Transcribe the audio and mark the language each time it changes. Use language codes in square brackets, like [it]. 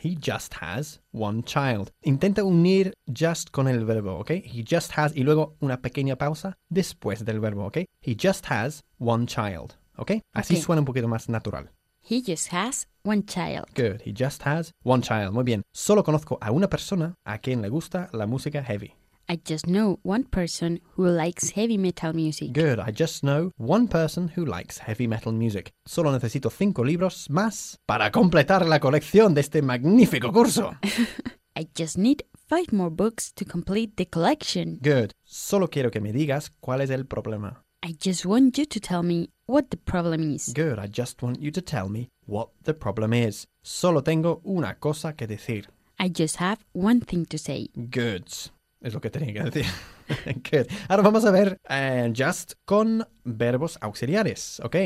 [en] He just has one child. [es] Intenta unir just con el verbo, ¿ok? [en] He just has, [es] y luego una pequeña pausa después del verbo, ¿ok? [en] He just has one child, [es] ¿ok? Así okay. Suena un poquito más natural. [en] He just has one child. Good, he just has one child. [es] Muy bien. Solo conozco a una persona a quien le gusta la música heavy. [en] I just know one person who likes heavy metal music. Good, I just know one person who likes heavy metal music. [es] Solo necesito 5 libros más para completar la colección de este magnífico curso. [en] I just need 5 more books to complete the collection. [es] Good, solo quiero que me digas cuál es el problema. [en] I just want you to tell me what the problem is. Good, I just want you to tell me what the problem is. [es] Solo tengo una cosa que decir. [en] I just have one thing to say. [es] Good. Es lo que tenía que decir. Good. Ahora vamos a ver just con verbos auxiliares. Okay?